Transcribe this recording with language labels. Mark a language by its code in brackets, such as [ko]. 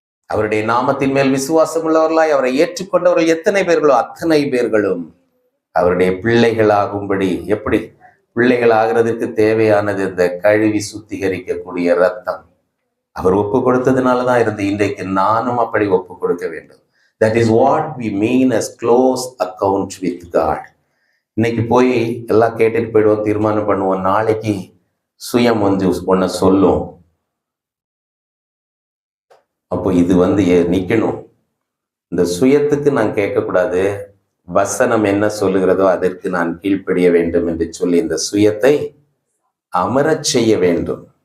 [ta] அவருடைய நாமத்தின் மேல் விசுவாசம் உள்ளவர்களாய் அவரை ஏற்றுக்கொண்டவர்கள் எத்தனை பேர்களோ அத்தனை பேர்களும் அவருடைய பிள்ளைகளாகும்படி, எப்படி பிள்ளைகள் ஆகிறதுக்கு தேவையானது இந்த கழுவி சுத்திகரிக்கக்கூடிய ரத்தம் அவர் ஒப்பு கொடுத்ததுனாலதான் இருந்து இன்றைக்கு நானும் அப்படி ஒப்பு கொடுக்க வேண்டும். [en] That is what we mean as close account with God. [ta] இன்னைக்கு போய் எல்லாம் கேட்டுட்டு போயிடுவோம், தீர்மானம் பண்ணுவோம். நாளைக்கு சுயம் ஒன்ன சொல்லும். அப்போ இது நிக்கணும். இந்த சுயத்துக்கு நான் கேட்கக்கூடாது, வசனம் என்ன சொல்லுகிறதோ அதற்கு நான் கீழ்ப்படிய வேண்டும் என்று சொல்லி இந்த சுயத்தை அமரச் செய்ய வேண்டும்.